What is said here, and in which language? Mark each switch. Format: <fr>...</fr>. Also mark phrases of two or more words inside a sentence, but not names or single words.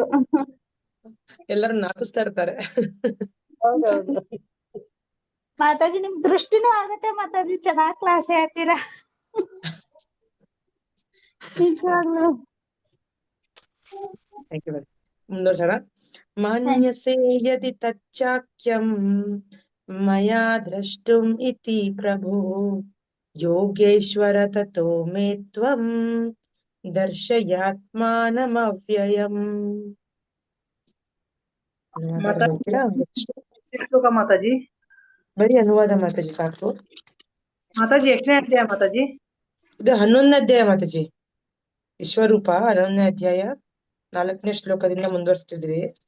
<kn>ಎಲ್ಲರೂ ನಾಪಿಸ್ತಾ ಇರ್ತಾರೆ. ಹೌದೌದು ಮಾತಾಜಿ, ನಿಮ್ ದೃಷ್ಟಿನೂ ಆಗತ್ತೆ ಮಾತಾಜಿ, ಚೆನ್ನಾಗ್ ಕ್ಲಾಸ್ ಹೇಳ್ತೀರಾ ನಿಜವಾಗ್ಲು. ಮುಂದುವರ್ಸೋಣ.</kn> <sa>ಮಾನ್ಯಸೇ ಯದಿ ತಚ್ಚಾಕ್ಯಂ ಮಯಾ ದ್ರಷ್ಟುಂ ಇತಿ ಪ್ರಭು ಯೋಗೇಶ್ವರ ತತೋ ಮೇ ತ್ವಂ ದರ್ಶಯಾತ್ಮಾನಮವ್ಯಯಂ.</sa> <kn>ಹೇಳ್ತೀರಾ? ಮಾತಾಜಿ ಬರೀ ಅನುವಾದ ಮಾತಾಜಿ ಸಾಕು. ಮಾತಾಜಿ ಎಷ್ಟನೇ ಅಧ್ಯಾಯ ಮಾತಾಜಿ? ಇದು 11ನೇ ಅಧ್ಯಾಯ ಮಾತಾಜಿ. ವಿಶ್ವರೂಪ 11ನೇ ಅಧ್ಯಾಯ 4ನೇ ಶ್ಲೋಕದಿಂದ ಮುಂದುವರಿಸ್ತಿದ್ವಿ.</kn>